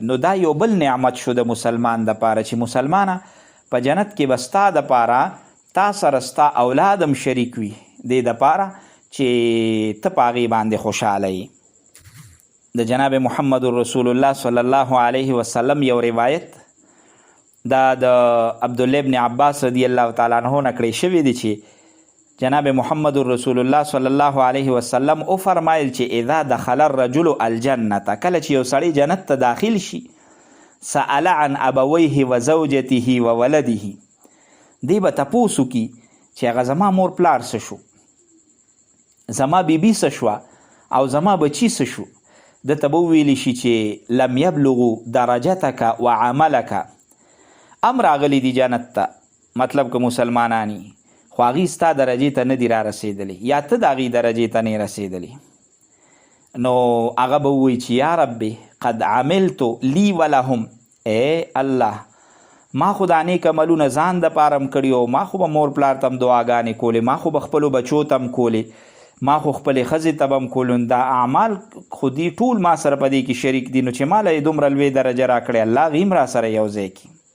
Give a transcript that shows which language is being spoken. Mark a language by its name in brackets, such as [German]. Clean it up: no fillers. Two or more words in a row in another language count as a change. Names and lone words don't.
[Pashto] نو دا یو بل نعمت شو د مسلمان دپاره چې مسلمانه په جنت کې به ستا دپاره تا سره ستا اولاد هم شریک وي، دې دپاره چې ته په هغې باندې خوشحاله یې. د جناب محمد رسول الله [Arabic] صلی الله علیه وسلم [Pashto] یو روایت دا د عبدالله ابن عباس [Arabic] رضی الله تعالی عنه [Pashto] نه کړی شوی دی چې جناب محمد رسول الله [Arabic] صلی الله علیه وسلم [Pashto] او فرمایل چې [Arabic] اذا دخل الرجل الجنه، [Pashto] کله چې یو سړی جنت ته داخل شي، [Arabic] سأل عن ابویه و زوجته و ولده، [Pashto] دی به تپوس وکړي چې هغه زما مور پلار څه شو، زما بیبي څه شوه، او زما بچي څه شو. دته به وویلی شي چې [Arabic] لم یبلغو درجتک و عملک، [Pashto] ام راغلی دی جنت ته، مطلب که مسلمانانی، خو هغې ستا درجې ته نه دي را رسېدلی، یا ته د هغې درجې ته نه رسېدلی. نو هغه به ووایي چې [Arabic] یا ربي قد عملتو لی ولهم، [Pashto] ای الله ما خو دا نیک عملونه ځان دپاره هم کړي، او ما خو به مور پلار ته هم دعاګانې کولې، ما خو به خپلو بچو ته هم کولې، ما خو خپلې ښځې ته به هم کولو، دا اعمال خو دې ټول ما سره په دې کې شریک دي، نو چې ما له یې دومره لوی درجه را کړې، الله هغې هم را سره یو ځای کړي.